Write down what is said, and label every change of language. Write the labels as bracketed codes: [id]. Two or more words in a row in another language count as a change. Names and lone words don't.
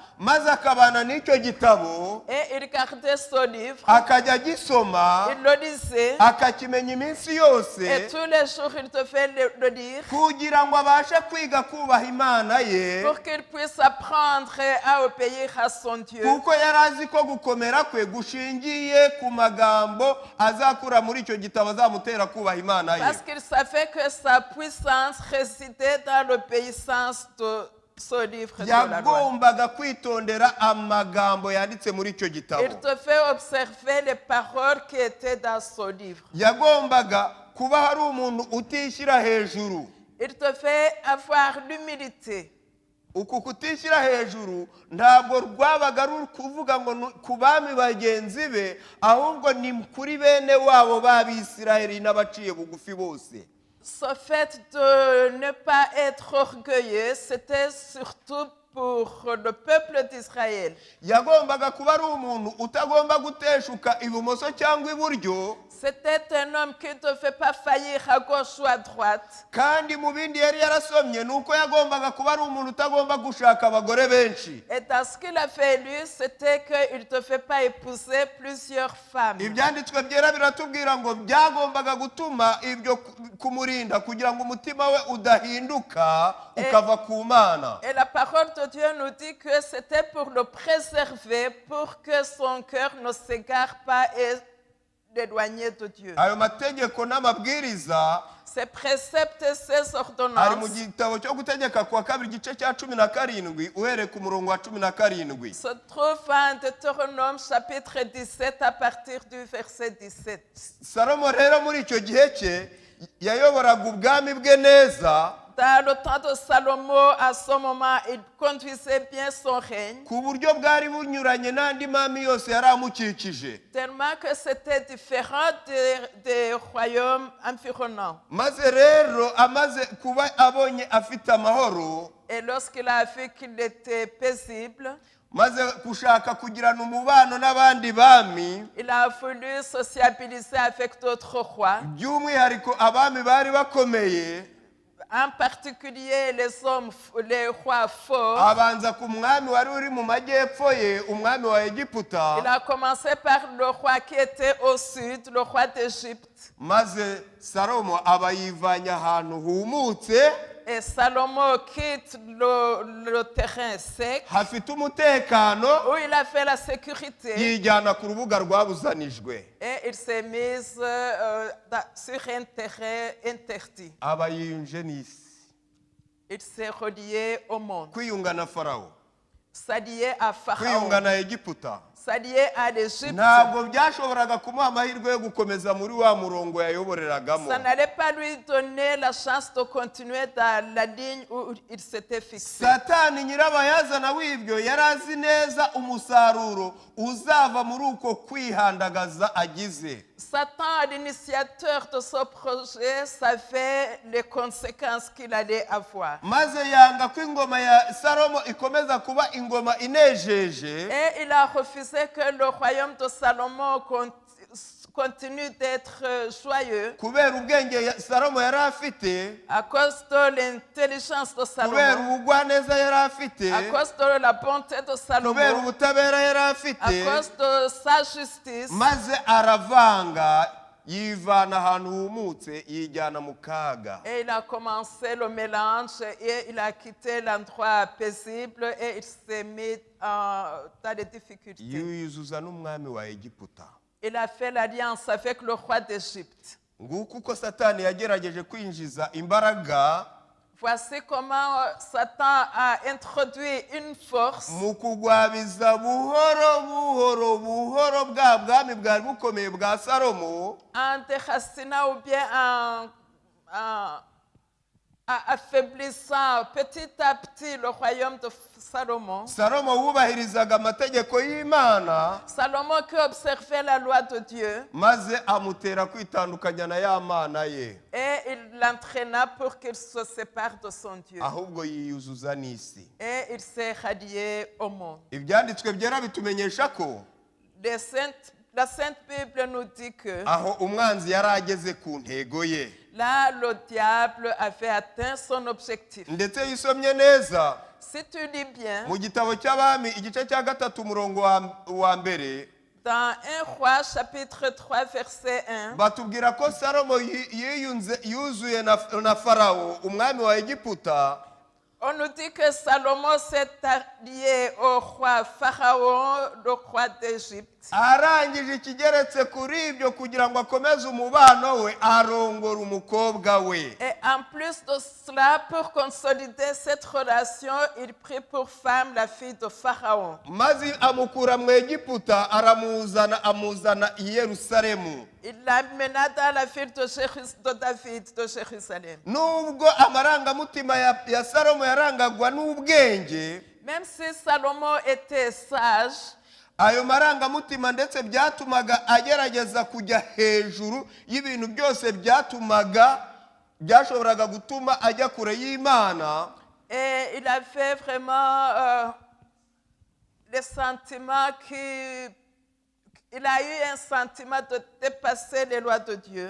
[rw] maze akabana n'icyo gitabo [fr] Et il gardait ce livre, [rw] akajya agisoma [fr] il le lisait, [rw] akakimenya iminsi yose [fr] et tous les jours il devait le lire [rw] kugira ngo abashe kwiga kubaha Imana ye, [fr] pour qu'il puisse apprendre à obéir à son Dieu. [rw] kuko yari azi ko gukomera kwe gushingiye ku magambo azakura muri icyo gitabo azamutera kubaha Imana ye. [fr] Parce qu'il savait que sa puissance résidait dans l'obéissance ce livre de la loi. [rw] yagombaga kwitondera amagambo yanditse muri icyo gitabo. [fr] Il te fait observer les paroles qui étaient dans ce livre. [rw] Yagombaga kuba hari umuntu utishyira hejuru. [fr] Il te fait avoir l'humilité. [rw] Uku kutishyira hejuru ntabwo rwabaga ari kuvuga ngo ku bami bagenzi be, ahubwo ni kuri bene wabo b'Abisiraheli n'abaciye bugufi bose. [fr] Ce fait de ne pas être orgueilleux, c'était surtout pour le peuple d'Israël. [rw] Yagombaga kuba ari umuntu utagomba guteshuka ibumoso cyangwa iburyo. [fr] C'était un homme qui ne devait pas faillir à gauche ou à droite. [rw] Kandi mu bindi yari yarasomye nuko yagombaga kuba ari umuntu utagomba gushaka abagore benshi. [fr] Et dans ce qu'il avait lu, c'était qu'il ne devait pas épouser plusieurs femmes. [rw] Ibyanditswe byera biratubwira ngo byagombaga gutuma ibyo kumurinda kugira ngo umutima we udahinduka ukava ku Mana. [fr] Et la parole de Dieu nous dit que c'était pour le préserver, pour que son cœur ne s'égare pas et l'éloigner de Dieu. [rw] Ayo mategeko n'amabwiriza [fr] Ces préceptes et ces [rw] ari mu [fr] ordonnances [rw] gitabo cyo gutegeka kwa kabiri igice cya 17 uhereye ku murongo wa 17. [fr] se trouvent en Deutéronome chapitre 17 à partir du verset 17. [rw] Salomo rero muri icyo gihe cye yayoboraga ubwami bwe neza. [fr] Dans le temps de Salomon, à ce moment, il conduisait bien son règne, [rw] Ku buryo bwari bunyuranye n'andi mami yose yari amukikije. [fr] tellement que c'était différent des royaumes environnants. [rw] Maze rero amaze kuba abonye afite amahoro, [fr] Et lorsqu'il a vu qu'il était paisible, [rw] maze gushaka kugirana umubano n'abandi bami, [fr] il a voulu sociabiliser avec d'autres rois, [rw] by'umwihariko abami bari bakomeye, [fr] en particulier les rois forts. [rw] abanza ku mwami wari uri mu majyepfo ye, umwami wa Egiputa. [fr] Il a commencé par le roi qui était au sud, le roi d'Égypte. [rw] Maze Salomo aba yivanye ahantu humutse, [fr] Et Salomon quitte le terrain sec, [rw] hafite umutekano, [fr] où il a fait la sécurité, [rw] yijyana ku rubuga rwabuzanijwe. [fr] et il s'est mis sur un terrain interdit. [rw] Aba yiyunje n'isi, [fr] Il s'est relié au monde, [rw] kwiyunga na Farawo, [fr] s'allier à [rw] kwiyunga [fr] Pharaon, [rw] na Egiputa. [fr] s'allier à l'Égypte. [rw] Ntabwo byashoboraga kumuha amahirwe yo gukomeza muri wa murongo yayoboreragamo. [fr] Ça n'allait pas lui donner la chance de continuer dans la ligne où il s'était fixé. [rw] Satani nyirabayazana w'ibyo yari azi neza umusaruro uzava muri uko kwihandagaza agize. [fr] Satan, l'initiateur de ce projet, savait les conséquences qu'il allait avoir. [rw] Maze yanga ko ingoma ya Salomo ikomeza kuba ingoma inejeje, [fr] Et il a refusé que le royaume de Salomon continue d'être joyeux [rw] kubera ubwenge Salomo yari afite, [fr] à cause de l'intelligence de [rw] kubera [fr] Salomon, [rw] ubugwaneza yari afite, [fr] à cause de la bonté de [rw] kubera [fr] Salomon, [rw] ubutabera yari [fr] à [rw] afite. [fr] cause de sa justice. [rw] Maze aravanga, yivana ahantu humutse yijyana mu kaga. [fr] Et il a commencé le mélange et il a quitté l'endroit paisible et il s'est mis dans les difficultés. [rw] Yuzuza n'umwami wa Egiputa. [fr] Il a fait l'alliance avec le roi d'Égypte. [rw] Nguko uko Satani yagerageje kwinjiza imbaraga [fr] Voici comment Satan a introduit une force [rw] mu kugwabiza buhoro buhoro buhoro bwa bwami bwari bukomeye bwa Salomo, [fr] en déracinant ou bien en affaiblissant petit à petit le royaume de Salomon. [rw] Salomo wubahirizaga amategeko y'Imana, [fr] Salomon qui observait la loi de Dieu [rw] maze amutera kwitandukanya na ya mana ye, [fr] et il l'entraîna pour qu'il se sépare de son Dieu. [rw] ahubwo yiyuzuza n'isi. [fr] Et il s'est rallié au monde. [rw] Ibyanditswe byera bitumenyesha ko [fr] La Sainte Bible nous dit que [rw] aho umwanzi yari ageze ku ntego ye, [fr] là, le diable avait atteint son objectif. [rw] ndetse yisomye neza [fr] Si tu lis bien, [rw] mu gitabo cy'Abami igice cya 3 umurongo wa mbere, [fr] dans 1 Roi chapitre 3 verset 1, [rw] batubwira ko Salomo yuzuye na Farawo umwami wa Egiputa. [fr] on nous dit que Salomon s'est allié au roi Pharaon, le roi d'Égypte. [rw] arangije ikigeretse kuri ibyo kugira ngo akomeze umubano we arongora umukobwa we. [fr] Et en plus de cela, pour consolider cette relation, il prit pour femme la fille de Pharaon. [rw] maze amukura mu Egiputa amuzana i Yerusalemu. [fr] Il l'amena dans la ville de David de Jérusalem. [rw] Nubwo amarangamutima ya Salomo yarangagwa n'ubwenge, [fr] Même si Salomon était sage, [rw] ayo marangamutima ndetse byatumaga agerageza kujya hejuru y'ibintu byose byashoboraga gutuma ajya kure y'Imana. [fr] et il avait vraiment les sentiments il a eu un sentiment de dépasser les lois de Dieu.